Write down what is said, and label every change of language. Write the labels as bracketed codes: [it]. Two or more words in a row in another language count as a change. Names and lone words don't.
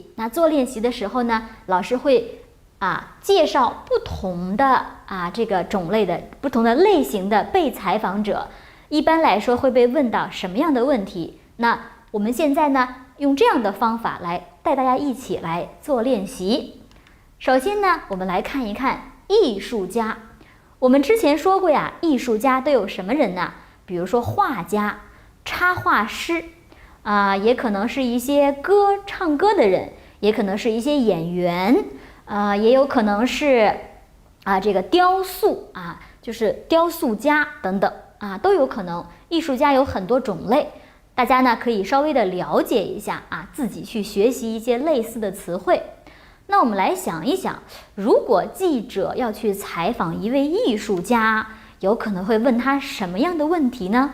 [zh] 那做練習的時候呢，老師會介紹不同的這個種類的不同的類型的被採訪者，一般來說會被問到什麼樣的問題。那我們現在呢，用這樣的方法來帶大家一起來做練習。首先呢，我們來看一看藝術家。我們之前說過呀，藝術家都有什麼人呢？比如說畫家、插畫師，也可能是一些唱歌的人，也可能是一些演員，也有可能是這個雕塑就是雕塑家等等都有可能。藝術家有很多種類，大家呢可以稍微的了解一下自己去學習一些類似的詞彙。那我們來想一想，如果記者要去採訪一位藝術家，有可能會問他什麼樣的問題呢？